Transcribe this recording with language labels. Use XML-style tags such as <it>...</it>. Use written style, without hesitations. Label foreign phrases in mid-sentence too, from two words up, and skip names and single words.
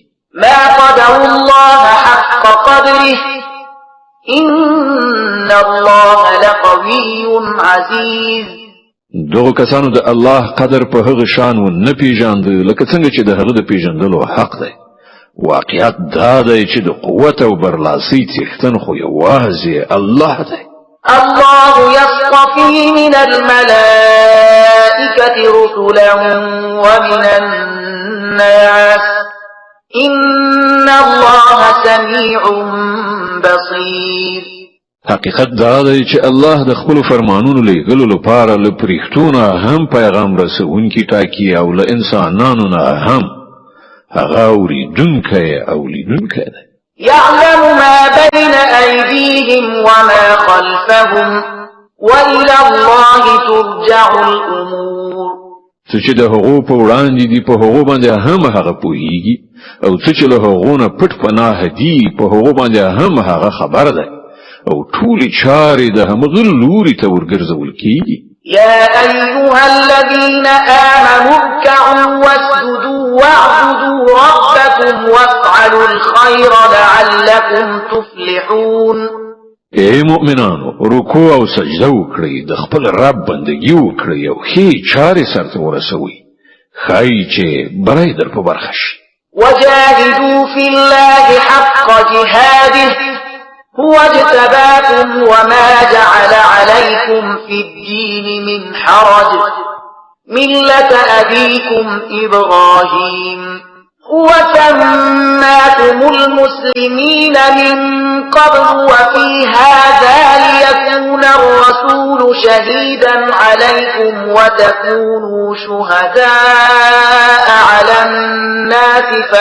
<ar>ما قدر الله حق قدره إن الله لقوي عزيز</ar> <ps>دغه کسانو د الله قدر په هغه شان و نه پیژاند لکه څنګه چې د هغه د پیژندلو حق دی واقعیت دا دی چې د قوت او برلاسۍ څښتن خو یوازې الله دی</ps> <ar>الله يصطفي من الملائكة رسلا ومن الناس إن الله سميع بصير</ar> <ps>حقیقت دا دی چې الله د خپل فرمانونو لېږلو لپاره له پرښتونه هم پیغام رسونکي ټاکي او له انسانانو نه هم هغه اوریدونکی او لیدونکی دی</ps> <ar>يعلم ما بين أيديهم وما خلفهم وإلى الله ترجع الأمور</ar> <ps>څه چې د هغو په وړاندې دي په هغو باندې هم هغه پوهیږي او څه چې له هغو نه پټ پناه دي په هغو باندې هم هغه خبر دی او ټولې چارې د همغه لوري ته ورګرځول کیږي</ps> <ar>يا أيها الذين آمنوا اركعوا واسجدوا واعبدوا ربكم وافعلوا الخير لعلكم تفلحون</ar> <ps>اے مؤمنانو رکوع او سجده وکړئ د خپل رب بندگی وکړئ او ښې چارې سرته ورسوئ ښایي چې بری در په برخه شي</ps> <ar>وجاهدوا في الله حق جهاده هو اجتباكم وما جعل عليكم في الدين من حرج ملة أبيكم إبراهيم هو سماكم المسلمين من قبل وفي هذا ليكون الرسول شهيدا عليكم وتكونوا شهداء على الناس</ar>